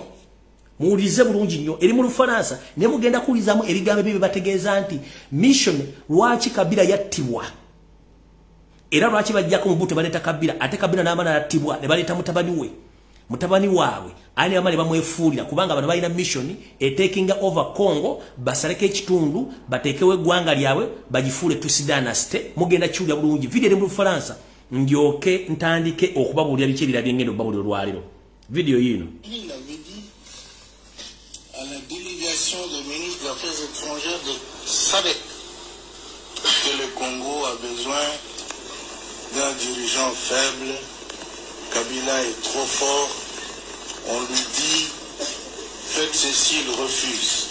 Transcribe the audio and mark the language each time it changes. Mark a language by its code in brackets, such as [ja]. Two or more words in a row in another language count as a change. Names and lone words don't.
[lg] Muwulize bulungi nnyo eri mu Lufaransa ne mugenda kuwulizaamu ebigambo bye bategeeza nti mission lwaki Kabila yattibwa. Era lwaki bajjako Mobutu baleeta Kabila ate Kabila n'amana yattibwa ne baleeta mutabani waabwe ani amale bamwefuulira kubanga bano balina [en] mission taking over Congo [lg] basaleke ekitundu batekewe eggwanga lyabwe bagifuule [en] Tutsi dynasty. [lg] Mugenda kiwulira bulungi video eri mu Lufaransa ndyoke ntandike okubabuulira biki ebirabye ngendo babuulira olwaliro. Video yino [fr] à la délégation des ministres des Affaires étrangères de SADC que le Congo a besoin d'un dirigeant faible. Kabila est trop fort. On lui dit faites ceci, il refuse.